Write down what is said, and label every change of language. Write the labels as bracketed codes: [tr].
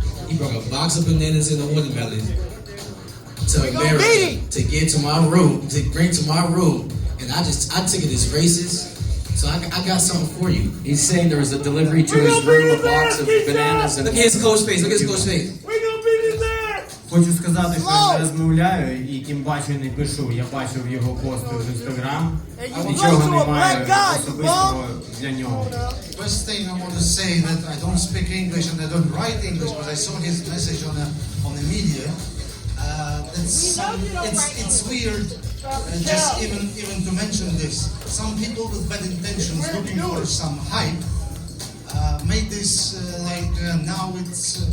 [en] He brought a box of bananas and a watermelon to America to get to my room, to bring to my room, and I took it as racist. So I got something for you. He's saying there was a delivery to his room, a box of bananas and... Look at his coach face. Look at his coach face. We gonna beat his ass! [uk] Хочу сказати, що я не розмовляю і тим паче не пишу. Я бачив його пости в Інстаграм. Нічого немає особистого для нього. [en] First thing I want to say that I don't speak English and I don't write English, but I saw his message on the media. It's weird, just even to mention this. Some people with bad intentions, looking for some hype, made this now it's.